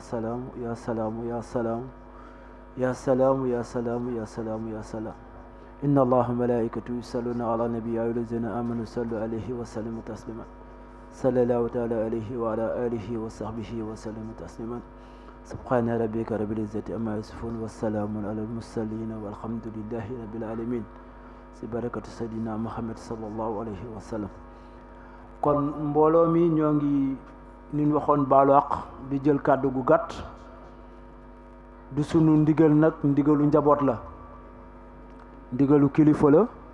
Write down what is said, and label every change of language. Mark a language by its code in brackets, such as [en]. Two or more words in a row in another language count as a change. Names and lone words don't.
[ar] سلام يا سلام يا سلام يا سلام يا سلام يا سلام يا سلام إن الله ملائكته يصلون على النبي يا أيها الذين آمنوا صلوا عليه وسلموا تسليما صلى الله تعالى عليه وعلى آله وصحبه وسلم تسليما سبحان ربك رب العزة عما يصفون والسلام على المرسلين والحمد لله رب العالمين si بركة سيدنا محمد صلى الله عليه وسلم. [wo] kon mbooloo mi ñoo ngi ni ñu waxoon baalu àq di jël kàddu gu gàtt du sunu ndigal nag ndigalu njaboot la ndigalu kilifa la